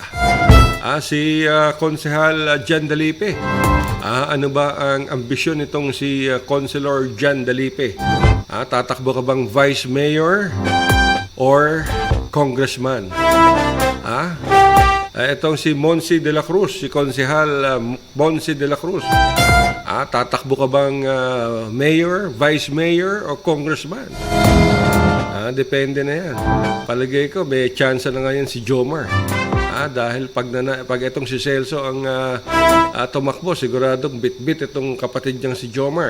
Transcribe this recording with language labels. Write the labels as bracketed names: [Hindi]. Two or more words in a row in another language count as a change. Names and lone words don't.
[Filipino] Si Konsehal Jan Dalipe. Ano ba ang ambisyon nitong si Councilor Jan Dalipe? Tatakbo ka bang Vice Mayor or Congressman? Itong si Monsi de la Cruz, si Konsehal Monsi de la Cruz. Tatakbo ka bang Mayor, Vice Mayor o Congressman? Depende na yan. Palagay ko, may chance na ngayon si Jomar. Dahil pag itong si Celso ang tumakbo, siguradong bit-bit itong kapatid niyang si Jomar.